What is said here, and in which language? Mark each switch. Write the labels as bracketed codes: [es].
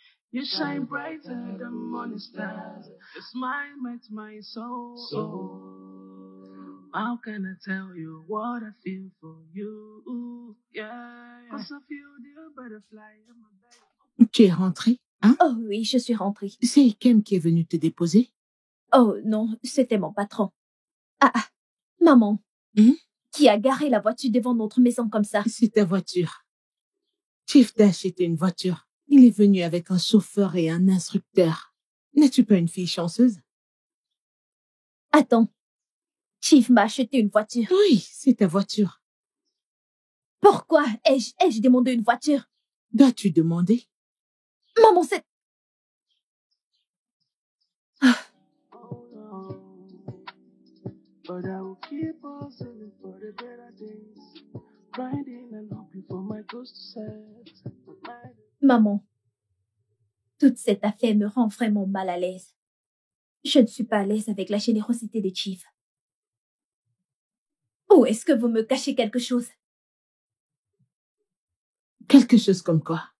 [en] You shine brighter than morning stars. Your smile makes my soul. How can I tell you what I feel for you? Yeah, 'cause I feel the butterfly in my belly. [fr] Tu es rentré, hein? Oh oui, je suis rentrée. C'est Ikem qui est venu te déposer? Oh non, c'était mon patron. Ah, maman. Qui a garé la voiture devant notre maison comme ça? C'est ta voiture. Chief t'a acheté une voiture. Il est venu avec un chauffeur et un instructeur. N'es-tu pas une fille chanceuse? Attends. Chief m'a acheté une voiture. Oui, c'est ta voiture. Pourquoi ai-je demandé une voiture? Dois-tu demander? Maman, c'est... [en] But I will keep on singing for the better days. Grinding and hoping for my ghost to set. [fr] Maman, toute cette affaire me rend vraiment mal à l'aise. Je ne suis pas à l'aise avec la générosité de Chief. Ou est-ce que vous me cachez quelque chose? Quelque chose comme quoi?